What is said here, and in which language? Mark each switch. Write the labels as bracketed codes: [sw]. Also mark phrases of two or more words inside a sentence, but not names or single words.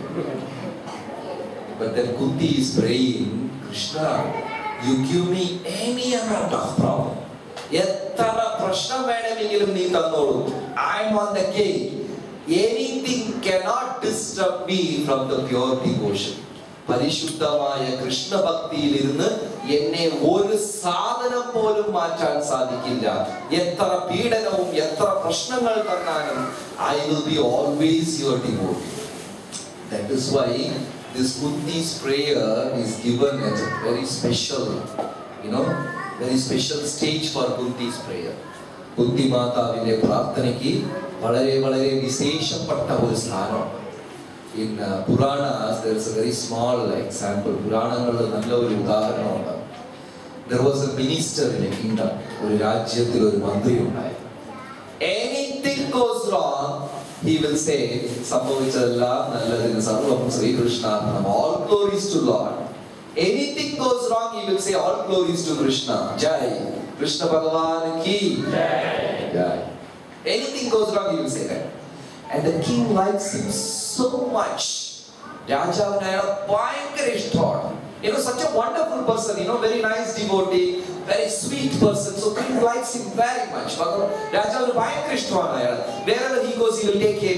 [en] But then Kunti is praying, Krishna, you give me any amount of problem. I am on the cake. Anything cannot disturb me from the pure devotion. [ml] പരിശുദ്ധമായ കൃഷ്ണ ഭക്തി ഇരുന്നു എന്നെ ഒരു സാധനം പോലും മാറ്റാൻ സാധിക്കില്ല. എത്ര പീഡനവും എത്ര പ്രശ്നങ്ങൾ തന്നാലും [en] I will be always your devotee. That is why this Kunti's prayer is given as a very special, very special stage for Kunti's prayer. [ml] കുന്തി മാതാവിന്റെ പ്രാർത്ഥനക്ക് വളരെ വിശേഷപ്പെട്ട ഒരു സ്ഥാനം. [en] In Puranas, there is a very small example. There was a minister in a kingdom. Anything goes wrong, he will say, all glories to Lord. Anything goes wrong, he will say, all glories to Krishna. [hi] जय। कृष्ण भगवान की। जय. [en] Anything goes wrong, he will say that. And the king likes him so much. Raja thought. Such a wonderful person, very nice devotee, very sweet person. So king likes him very much. Raja wherever he goes, he will take him.